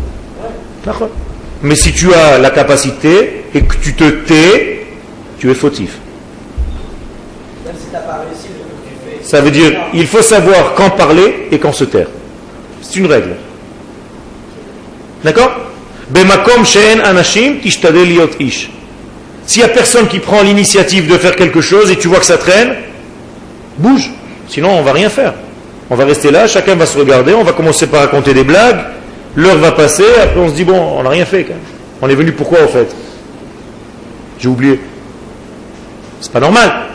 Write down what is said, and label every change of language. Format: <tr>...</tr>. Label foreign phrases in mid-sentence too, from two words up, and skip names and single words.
<fr>Mais si tu as la capacité et que tu te tais, tu es fautif. Ça veut dire, il faut savoir quand parler et quand se taire. C'est une règle. D'accord?</fr> <he>במקום שאין אנשים השתדל להיות איש.</he> <fr>S'il n'y a personne qui prend l'initiative de faire quelque chose et tu vois que ça traîne, bouge. Sinon, on ne va rien faire. On va rester là, chacun va se regarder, on va commencer par raconter des blagues, l'heure va passer, après on se dit, bon, on n'a rien fait quand même. On est venu pourquoi au fait? J'ai oublié. C'est pas normal.</fr>